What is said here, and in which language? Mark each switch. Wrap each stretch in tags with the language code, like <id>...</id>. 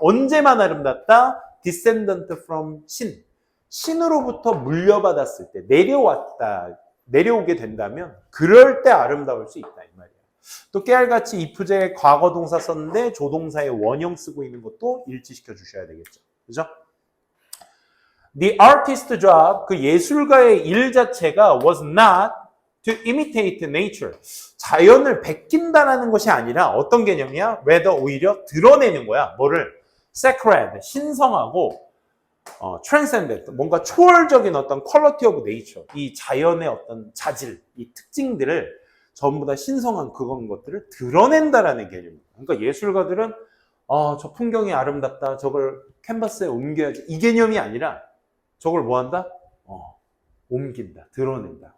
<ko>언제만 아름답다?</ko> <en>descendant from</en> <ko>신. 신으로부터 물려받았을 때, 내려오게 된다면, 그럴 때 아름다울 수 있다, 이 말이야. 또 깨알같이 이프제 과거 동사 썼는데 조동사의 원형 쓰고 있는 것도 일치시켜 주셔야 되겠죠. 그죠?</ko> <en>The artist's job,</en> <ko>그 예술가의 일 자체가</ko> <en>was not to imitate nature.</en> <ko>자연을 베낀다라는 것이 아니라 어떤 개념이야? rather 오히려 드러내는 거야. 뭐를?</ko> <en>sacred,</en> <ko>신성하고</ko> <en>transcendent,</en> <ko>뭔가 초월적인 어떤</ko> <en>quality of nature.</en> <ko>이 자연의 어떤 자질, 이 특징들을 전부 다 신성한 그런 것들을 드러낸다라는 개념입니다. 그러니까 예술가들은 저 풍경이 아름답다. 저걸 캔버스에 옮겨야지. 이 개념이 아니라 저걸 뭐 한다? 옮긴다. 드러낸다.</ko>